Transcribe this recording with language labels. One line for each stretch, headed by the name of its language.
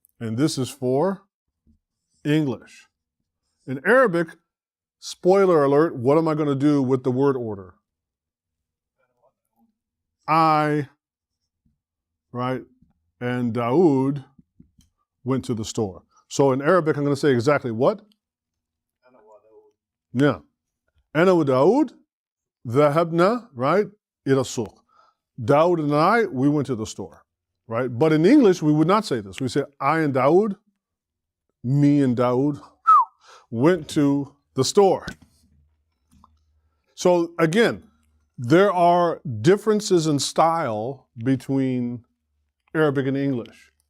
English: And this is for English. In Arabic, spoiler alert, what am I going to do with the word order? I, right, and Dawood went to the store. So in Arabic, I'm going to say exactly what? Yeah.
Arabic: أنا وداود ذهبنا, right, إلى السوق.
English: Dawood and I, we went to the store, right? But in English, we would not say this. We say, I and Dawood, me and Dawood, went to the store. So again, there are differences in style between Arabic and English.